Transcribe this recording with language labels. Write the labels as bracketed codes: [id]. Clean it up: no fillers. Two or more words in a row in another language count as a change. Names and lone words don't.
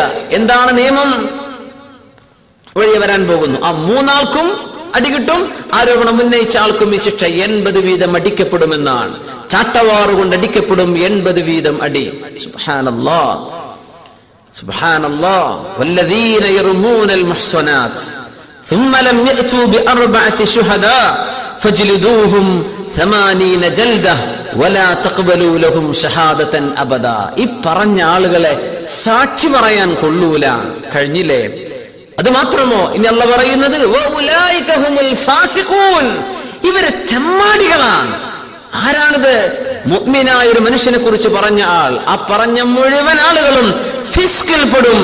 [ml] എന്താണ് നിയമം? വഴി വരാൻ പോകുന്നു. ആ 3 ആൾക്കും അടി കിട്ടും. ആരോപണം ഉന്നയിച്ച ആൾക്കും ഈ ശിക്ഷ 80 വീതം അടിക്കപ്പെടുമെന്നാണ്. ചാട്ടവാറുകൊണ്ട് അടിക്കപ്പെടും 80 വീതം അടി. സുബ്ഹാനല്ലാഹ്. [ar] سبحان الله. والذين يرمون المحصنات ثم لم يأتوا ب4 شهداء فاجلدوهم 80 جلدة ولا تقبلوا لهم شهادة أبدا. [ml] ഈ പറഞ്ഞ ആളുകളെ സാക്ഷി പറയാൻ കൊള്ളൂല. കഴിഞ്ഞില്ലേ? അത് മാത്രമോ, ഇനി അല്ലാഹു പറയുന്നത് [ar] وأولئك هم الفاسقون. [ml] ഇവര് തെമ്മാടികളാണ്. ആരാണിത്? മുഅ്മിനായ ഒരു മനുഷ്യനെ കുറിച്ച് പറഞ്ഞ ആൾ. ആ പറഞ്ഞ മുഴുവൻ ആളുകളും ഫിസ്കിൽ പെടും.